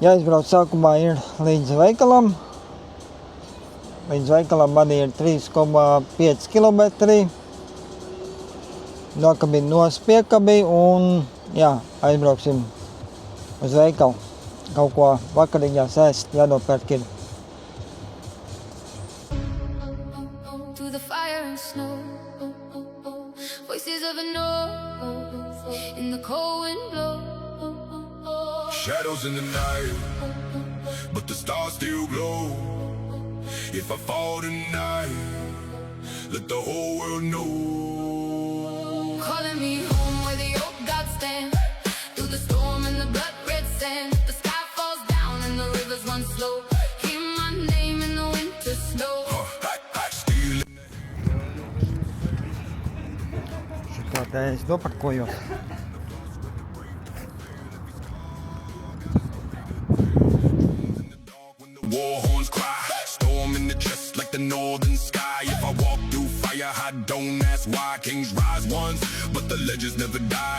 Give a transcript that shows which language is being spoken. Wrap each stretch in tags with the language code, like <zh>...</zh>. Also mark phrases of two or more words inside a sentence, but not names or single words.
<lv>Jāizbrauc sākumā ir līdz veikalam. Līdz veikalam man ir 3,5 kilometri. Nokabini nospiekabi un jā, aizbrauksim uz veikalu. Kaut ko vakariņās ēst jānopērk ir.</lv> <en>Through the fire and snow, voices of a north in the cold wind blow. Shadows in the night, but the stars still glow. If I fall tonight, let the whole world know. Calling me home where the old gods stand. Through the storm and the blood red sand, the sky falls down and the rivers run slow. Hear my name in the winter snow. Still in</en> <lv>Šitā te es noparkojos.</lv> <en>war horns cry, storm in the chest like the northern sky. If I walk through fire, I don't ask why. Kings rise once, but the legends never die.</en>